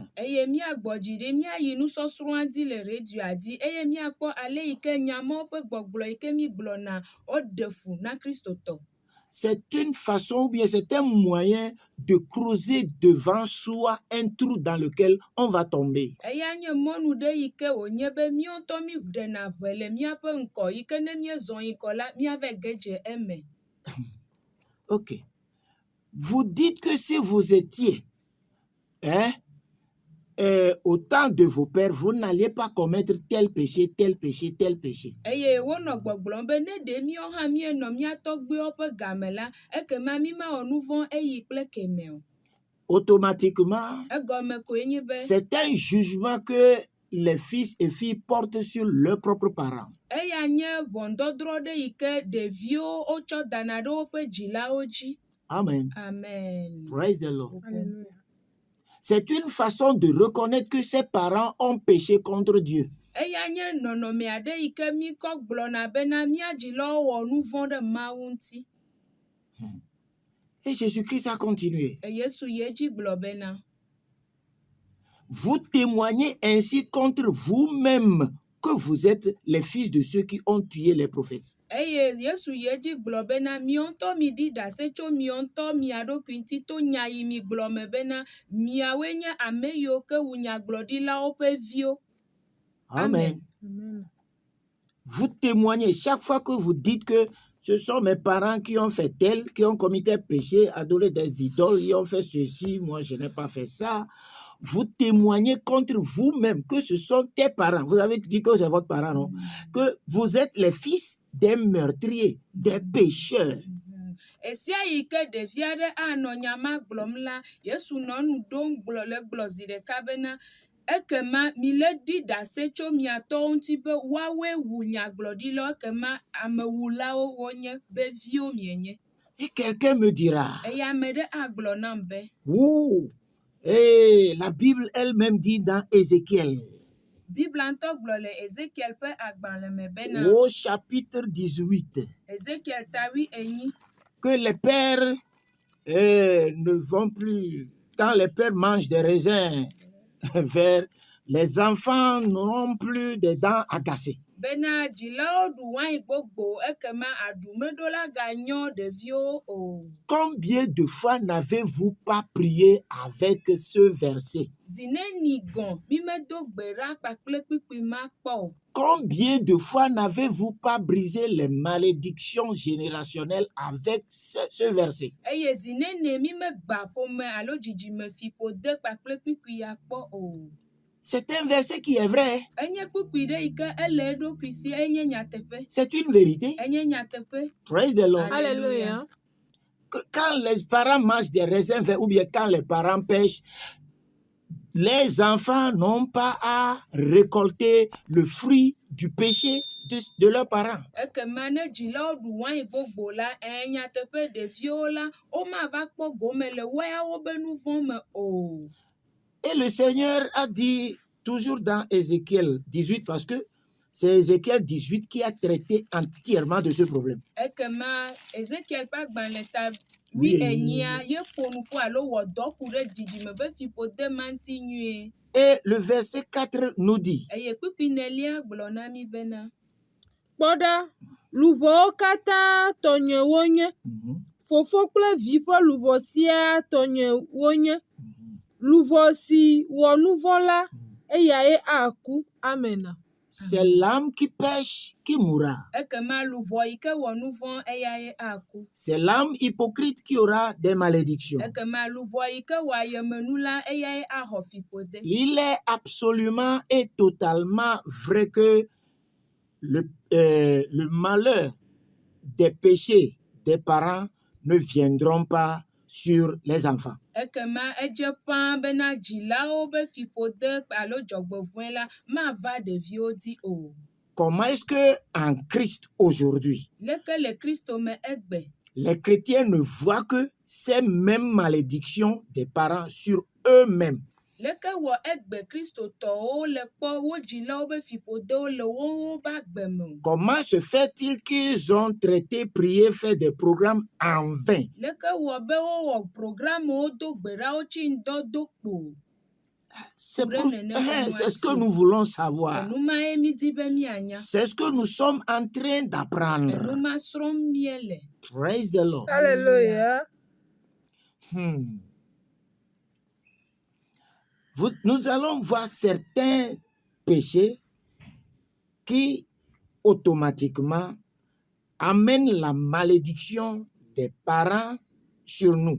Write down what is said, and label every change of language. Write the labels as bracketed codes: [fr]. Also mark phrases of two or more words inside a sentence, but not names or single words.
[ee] Eye míagbɔ dzi ɖi míayi nusɔsrɔ̃a dzi le redioa dzi eye míakpɔ ale yi ke nyamewo ƒe gbɔgblɔ yi ke mi gblɔna woɖe fu na kristotɔ. [fr] C'est une façon ou bien c'est un moyen de creuser devant soi un trou dans lequel on va tomber. [ee] Eya nye mɔnu ɖe yi ke wònye be míawo ŋutɔ mi ɖena ʋe le míaƒe ŋkɔ yi ke ne míezɔ yi kɔ la míave ge dze eme. Ok. [fr] Vous dites que si vous étiez au temps de vos pères, vous n'alliez pas commettre tel péché, tel péché, tel péché. [ee] Eye wonɔ gbɔgblɔm be ne ɖe míawo hã míenɔ mía tɔgbuiwo ƒe game la, ekema mi mawɔ nu vɔ̃ eyi kple kemɛ o. [fr] Automatiquement, [ee] Egɔme koe nye be [fr] c'est un jugement que les fils et filles portent sur leurs propres parents. [ee] eya nye ʋɔndɔdrɔ̃ ɖe yi ke ɖeviwo wotsɔ dana ɖe woƒe dzilawo dzi. Amen. Amen. [en] Praise the Lord. [fr] Alléluia. C'est une façon de reconnaître que ses parents ont péché contre Dieu. [ee] Eya nye nɔnɔme aɖe yi ke mi kɔ gblɔna bena mía dzilawo wɔ nu vɔ̃ ɖe Mawu ŋuti. [fr] Et Jésus-Christ a continué. [ee] Yesu yi edzi gblɔ bena, [fr] Vous témoignez ainsi contre vous-même que vous êtes les fils de ceux qui ont tué les prophètes. [ee] eye Yesu yi edzi gblɔ bena míawo ŋutɔ mi ɖi ɖase tso míawo ŋutɔ mia ɖokui ŋuti to nya yi mi gblɔ me bena miawoe nye ame yiwo ke wu nyagblɔɖilawo ƒe viwo. Amen. Amen. [fr] Vous témoignez chaque fois que vous dites que ce sont mes parents qui ont fait tel, qui ont commis tel péché, adoré des idoles, ils ont fait ceci, moi je n'ai pas fait ça. Vous témoignez contre vous-même que ce sont tes parents. Vous avez dit que c'est votre parent, non? Que vous êtes les fils des meurtriers, des pécheurs. [ee] Esia yi ke ɖevi aɖe anɔ nya ma gblɔm la, Yesu nɔ nu ɖom gblɔ le gblɔ zi ɖeka bena ekema mi le ɖi ɖase tso mia tɔwo ŋuti be woawoe wu nyagblɔɖilawo ekema amewulawo wonye be viwo mienye. [fr] Et quelqu'un me dira, [ee] Eye ame ɖe agblɔ nam be, [fr] ouh, et la Bible elle-même dit dans Ézéchiel, [ee] Biblia ŋutɔ gblɔ le Ezekiel ƒe agbalẽ me bena, [fr] au chapitre 18, [ee] Ezekiel tawi enyi, [fr] que les pères ne vont plus, quand les pères mangent des raisins vers Les enfants n'auront plus des dents agacées. [ee] bena dzilawo ɖu wain gbogbo ekema aɖumeɖola ganyo ɖeviwo o. [fr] Combien de fois n'avez-vous pas prié avec ce verset? [ee] Zineni gɔn mimedo gbe ɖa kpakple kpikpi ma kpɔ o. [fr] Combien de fois n'avez-vous pas brisé les malédictions générationnelles avec ce verset? [ee] Eye zinene mimegba ƒome alo dzidzimefiƒode kpakple kpikpi ya kpɔ o. [fr] C'est un verset qui est vrai. [ee] Enye kpukpui ɖe yi ke ele eɖokui si enye nyateƒe. [fr] C'est une vérité. [ee] Enye nyateƒe. [en] Praise the Lord. [fr] Alléluia. Quand les parents mangent des raisins verts ou bien quand les parents pêchent, les enfants n'ont pas à récolter le fruit du péché de leurs parents. Ekema ne dzilawo ɖu wain gbogbo la nyateƒe ɖeviwo la womava kpɔ gome le woawo be nu vɔ̃ me o. Et le Seigneur a dit toujours dans Ézéchiel 18, parce que c'est Ézéchiel 18 qui a traité entièrement de ce problème. [ee] Ekema Ezekiel ƒe agbalẽ ta [fr] Oui. [ee] 8 ye ƒo nuƒo alo wɔ dɔ ku ɖe dzidzime ƒe fiƒode ma ŋuti nyuie. [fr] Et le verset 4 nous dit, [ee] Eye kpukpui nelia gblɔ na mi bena Kpɔ ɖa, luʋɔwo katã tɔnye wonye. Fofo kple vi ƒe luʋɔ siaa tɔnye wonye. Luʋɔ si wɔ nu vɔ̃ la, eyae aku. Amen. [fr] c'est l'âme qui pêche qui mourra. [ee] ekema luʋɔ yi ke wɔ nu vɔ̃ eyae aku. [fr] C'est l'âme hypocrite qui aura des malédictions. [ee] Ekema luʋɔ yi ke wɔ ayemenu la eyae axɔ fiƒode. [fr] Il est absolument et totalement vrai que le malheur des péchés des parents ne viendront pas sur les enfants. [ee] Ekema edze ƒãa bena dzilawo be fiƒode alo dzɔgbevɔ̃e la mava ɖeviwo dzi o. [fr] Comment est-ce que en Christ aujourd'hui, [ee] Leke le Kristo me egbe. [fr] les chrétiens ne voient que ces mêmes malédictions des parents sur eux-mêmes? [ee] Leke wɔ egbe kristotɔwo le kpɔ wo dzilawo be fiƒodewo le wowo be agbe me o. [fr] Comment se fait-il qu'ils ont traité, prié, fait des programmes en vain? [ee] Leke wɔ be wowɔ programmewo do gbe ɖa wotsi ŋdɔ do kpo. [fr] C'est ce que nous voulons savoir. [ee] Enu mae midi be mianya. [fr] C'est ce que nous sommes en train [ee] Enu [fr] d'apprendre. [ee] ma srɔ̃m miele. [en] Praise the Lord. [fr] Alléluia. Nous allons voir certains péchés qui automatiquement amènent la malédiction des parents sur nous.